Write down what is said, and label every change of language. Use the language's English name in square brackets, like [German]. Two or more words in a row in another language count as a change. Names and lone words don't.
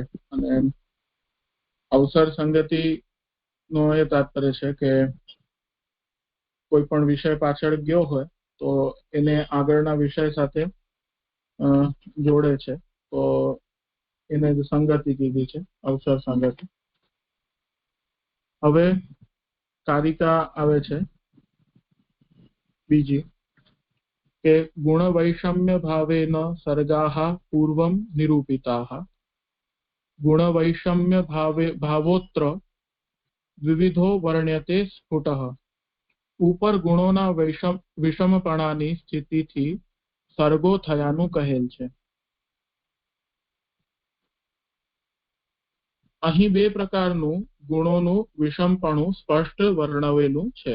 [Gujarati] અને અવસર સંગતિ નો એ તાત્પર્ય છે કે કોઈ પણ વિષય પાછળ ગયો હોય તો એને આગળના વિષય સાથે જોડે છે, તો એને જ સંગતિ કીધી છે, અવસર સંગતિ. હવે કારિકા આવે છે બીજી કે [Sanskrit] ગુણ વૈષમ્ય ભાવેન સર્ગાહ પૂર્વમ નિરૂપિતાહ गुणवैषम्य भावोत्र विविधो वर्ण्यते स्फुटः। [Gujarati] ઉપર ગુણોના વિષમપણાની સ્થિતિથી સર્ગો થયાનું કહેલ છે. અહીં બે પ્રકારનું ગુણોનું વિષમપણું સ્પષ્ટ વર્ણવેલું છે.